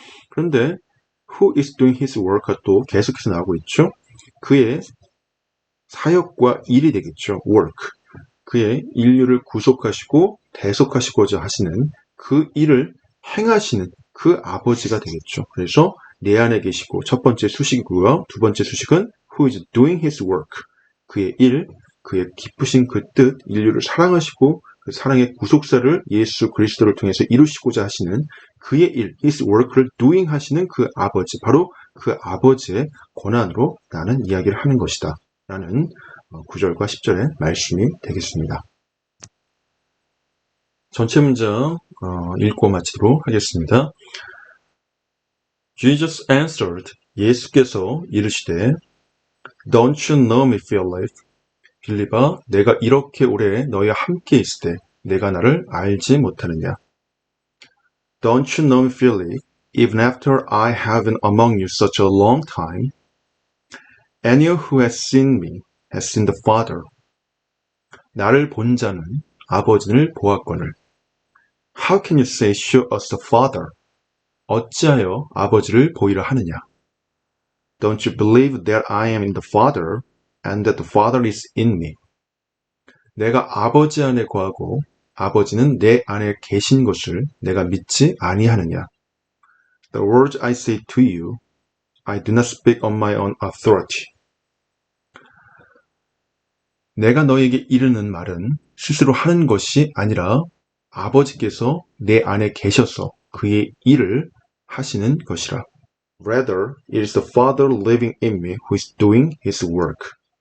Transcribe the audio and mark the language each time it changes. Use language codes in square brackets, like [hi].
[ko] 그런데 [en] who is doing his work [ko] 가 또 계속해서 나오고 있죠. 그의 사역과 일이 되겠죠. work. 그의 인류를 구속하시고 대속하시고자 하시는 그 일을 행하시는 그 아버지가 되겠죠. 그래서 내 안에 계시고 첫 번째 수식이고요. 두 번째 수식은 [en] who is doing his work. [ko] 그의 일, 그의 기쁘신 그 뜻, 인류를 사랑하시고 그 사랑의 구속사를 예수 그리스도를 통해서 이루시고자 하시는 그의 일, [en] his work [ko] 를 doing 하시는 그 아버지, 바로 그 아버지의 권한으로 나는 이야기를 하는 것이다 라는 9절과 10절의 말씀이 되겠습니다. 전체 문장 읽고 마치도록 하겠습니다. [en] Jesus answered, [ko] 예수께서 이르시되 [en] Don't you know me, Philip? [ko] 빌립아, 내가 이렇게 오래 너희와 함께 있을 때 내가 나를 알지 못하느냐? [en] Don't you know me, Philip? Even after I have been among you such a long time, anyone who has seen me has seen the Father. [ko] 나를 본 자는 아버지를 보았거늘. [en] How can you say, show us the Father? [ko] 어찌하여 아버지를 보이라 하느냐? [en] Don't you believe that I am in the Father and that the Father is in me? [ko] 내가 아버지 안에 거하고 아버지는 내 안에 계신 것을 내가 믿지 아니하느냐? [en] The words I say to you, I do not speak on my own authority. [ko] 내가 너에게 이르는 말은 스스로 하는 것이 아니라 아버지께서 내 안에 계셔서 그의 일을 하시는 것이라. [en] Rather, it is the Father living in me who is doing his work.